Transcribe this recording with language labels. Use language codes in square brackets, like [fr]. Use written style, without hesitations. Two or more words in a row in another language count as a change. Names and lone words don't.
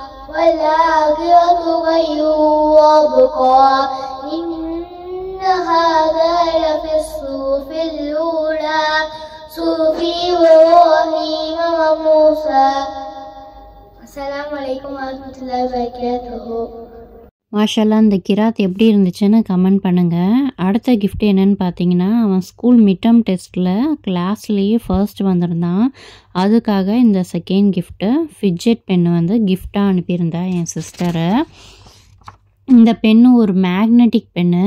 [ar] والآخرة خير وأبقى إن هذا لفي الصحف الأولى صحف إبراهيم وموسى. السلام عليكم ورحمة الله وبركاته. [ta] மாஷல்லா, இந்த கிராத் எப்படி இருந்துச்சுன்னு கமெண்ட் பண்ணுங்கள். அடுத்த கிஃப்ட் என்னென்னு பார்த்தீங்கன்னா, அவன் [en] school midterm [ta] டெஸ்ட்டில் கிளாஸ்லேயே ஃபர்ஸ்ட் வந்திருந்தான். அதுக்காக இந்த [en] second gift fidget pen [ta] வந்து கிஃப்டாக அனுப்பியிருந்தா என் சிஸ்டரை. இந்த பென்னு ஒரு [en] magnetic pen.